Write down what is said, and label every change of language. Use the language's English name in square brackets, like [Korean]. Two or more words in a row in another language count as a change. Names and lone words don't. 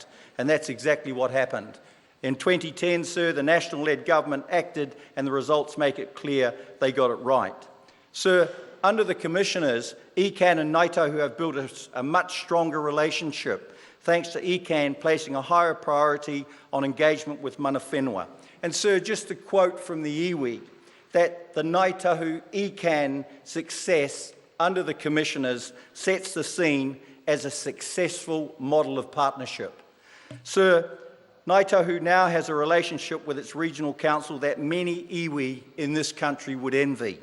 [English] And that's exactly what happened. In 2010, sir, the National-led government acted, and the results make it clear they got it right. Sir, under the commissioners, ECAN and Ngāi Tahu have built a much stronger relationship, thanks to ECAN placing a higher priority on engagement with [Māori] mana whenua. [English] And sir, just a quote from the iwi, that the Ngāi Tahu ECAN success under the commissioners sets the scene as a successful model of partnership. Sir, Ngāi Tahu now has a relationship with its regional council that many iwi in this country would envy.